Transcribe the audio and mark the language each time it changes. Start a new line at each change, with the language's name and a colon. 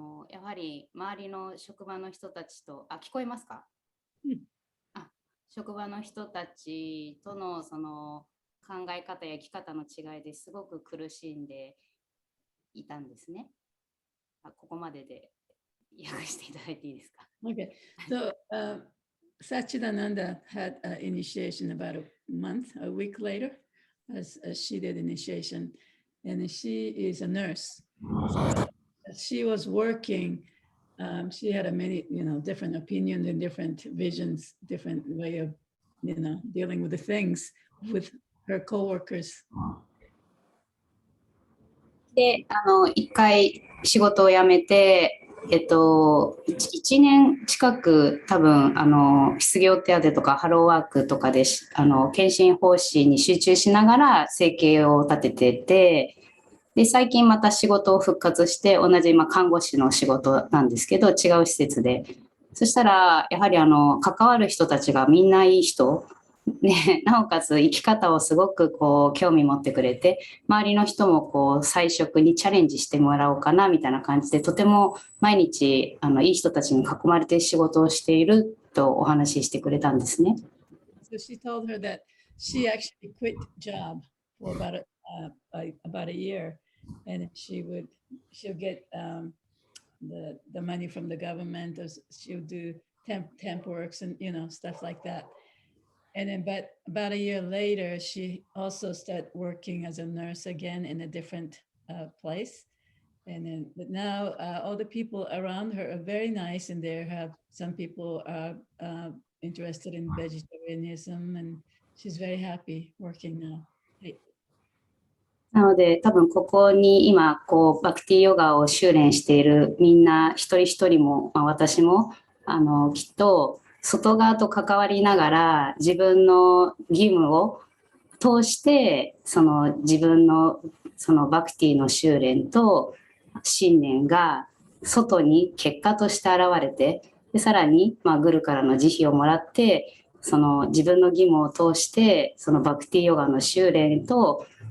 Japanese: やはり周りの職場の人たちと、聞こえますか？職場の人たちとのその考え方や生き方の違いですごく苦しんでいたんですね。ここまでで訳していただいていいですか？
English: Okay, so Satchidananda had initiation about a week later, as she did initiation, and she is a nurse. So she was working. She had a many, different opinions and different visions, different way of, dealing with the things with her coworkers.
Japanese: で、一回仕事を辞めて、1年近く多分失業手当とかハローワークとかで検診方針に集中しながら生計を立ててて、で最近また仕事を復活して同じ看護師の仕事なんですけど違う施設で、そしたらやはり関わる人たちがみんないい人ね、なおかつ生き方をすごく興味持ってくれて、周りの人も菜食にチャレンジしてもらおうかなみたいな感じで、とても毎日いい人たちに囲まれて仕事をしているとお話ししてくれたんですね。
English: So she told her that she actually quit job for about a year, and she'll get the money from the government, or she'll do temp works and stuff like that. And then, but about a year later, she also started working as a nurse again in a different place. And then, but now all the people around her are very nice, and they have some people are interested in vegetarianism, and she's very happy working now.
Japanese: なので多分ここに今バクティヨガを修練しているみんな一人一人も、私もきっと外側と関わりながら自分の義務を通して自分のバクティの修練と信念が外に結果として現れて、でさらにグルからの慈悲をもらって自分の義務を通してバクティヨガの修練と